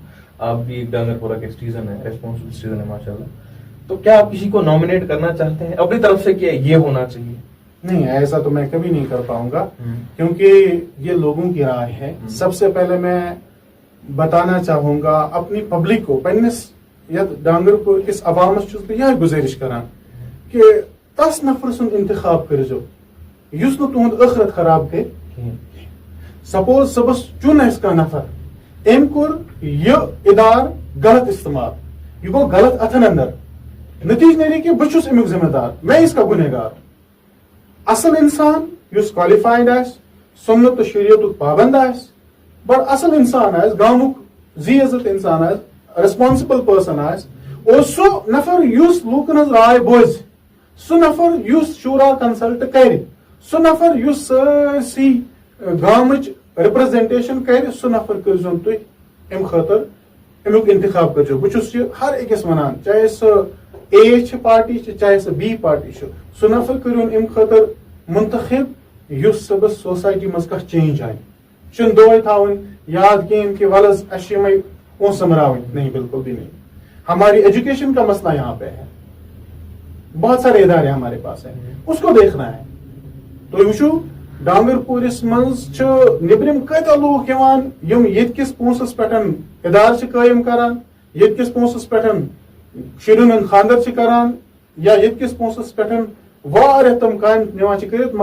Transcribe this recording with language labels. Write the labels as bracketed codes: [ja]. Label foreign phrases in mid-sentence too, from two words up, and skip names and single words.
[ur] آپ بھی ڈانگر پورا کے سٹیزن ہیں, [en] responsible citizen [ur] ہے ماشاءاللہ, تو کیا آپ کسی کو نامینیٹ کرنا چاہتے ہیں اپنی طرف سے کہ یہ ہونا چاہیے؟ نہیں, ایسا تو میں کبھی نہیں کر پاؤں گا, کیونکہ یہ لوگوں کی رائے ہے. سب سے پہلے میں بتانا چاہوں گا اپنی پبلک کو, [ks] پنس یت ڈانگر پور کس عوامس چھس بہ یہ گزارش کران کہ 10 نفر سن انتخاب کرزو یس نہ تہد ٲخرت خراب کر. سپوز صبح چن اس کا نفر, ام کور یہ ادار غلط استعمال, یہ گو غلط اتھن اندر, نتیجہ نیرے کہ بہ چھس امیک ذمہ دار, [ur] میں اس کا گنہگار. [ks] اصل انسان یس کوالیفائڈ آس, سنت تو شریعت پابند آس, بڑ اصل انسان آس, گامک زی عزت انسان آس, [en] responsible person [ks] آس, اور سو نفر یس لوکن ہز رائے بوز, سُہ نفر یُس شورا کنسلٹ کرِ, سُہ نفر یُس سٲرسٕے گامٕچ رِپرزنٹیشن کرِ, سُہ نفر کٔرۍزیون تُہۍ امہِ خٲطرٕ امیُک انتخاب کٔرۍزیو. بہٕ چھُس یہِ ہر أکِس وَنان, چاہے سُہ اے چھِ پارٹی چھِ, چاہے سُہ بی پارٹی چھُ, سُہ نفر کٔرۍہوٗن امہِ خٲطرٕ منتخب یُس صبحس سوسایٹی منٛز کانٛہہ چینج آنہِ. چھُنہٕ دۄہے تھاوٕنۍ یاد کِہیٖنۍ کہِ وَلہٕ حظ اَسہِ چھِ یِمے پونٛسہٕ سۄمبراوٕنۍ. [ur] نہیں, بالکل بھی نہیں. ہماری ایجوکیشن کا مسئلہ یہاں پہ ہے, بہت سارے ادارے ہمارے پاس ہیں, اس کو دیکھنا ہے. [ks] تُہۍ وٕچھِو ڈانگر پوٗرِس منٛز چھِ نیبرِم کۭتیاہ لوٗکھ یِوان یِم ییٚتہِ کِس پونٛسس پٮ۪ٹھ ادارٕ چھِ قٲیِم کران, ییٚتہِ کِس پونٛسس پٮ۪ٹھ شُرٮ۪ن ہُنٛد خانٛدر چھِ کران, یا ییٚتہِ کِس پونٛسس پٮ۪ٹھ واریاہ تِم کامہِ نِوان چھِ کٔرِتھ.